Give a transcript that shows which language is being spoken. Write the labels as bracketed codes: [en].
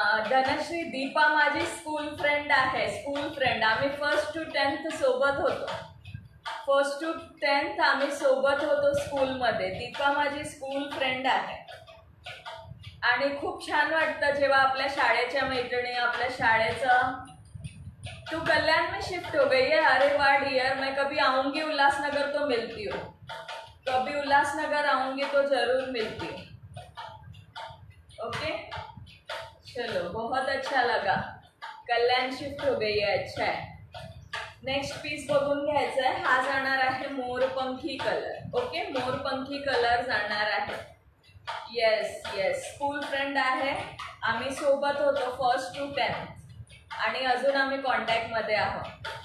[mr] धनश्री, दीपा माझी school friend आहे. School friend. आम्ही 1st to 10th सोबत होतो. 1st to 10th आम्ही सोबत होतो स्कूलमध्ये. दीपा माझी स्कूल फ्रेंड आहे. आणि खूप छान वाटतं जेव्हा आपल्या शाळेच्या मैत्रिणी, आपल्या शाळेचं. [hi] तू कल्याण में शिफ्ट हो गई है? अरे वाह डियर, मैं कभी आऊँगी उल्लासनगर तो मिलती हूँ. कभी उल्लासनगर आऊँगी तो जरूर मिलती हूँ. ओके, चलो, बहुत अच्छा लगा. कल्याण शिफ्ट हो गई है, अच्छा है. [mr] नेक्स्ट पीस बघून घ्यायचा आहे. हा जाणार आहे मोरपंखी कलर. ओके, मोरपंखी कलर जाणार आहे. येस, स्कूल फ्रेंड आहे. आम्ही सोबत होतो 1st to 10th आणि अजून आम्ही कॉन्टॅक्टमध्ये आहोत.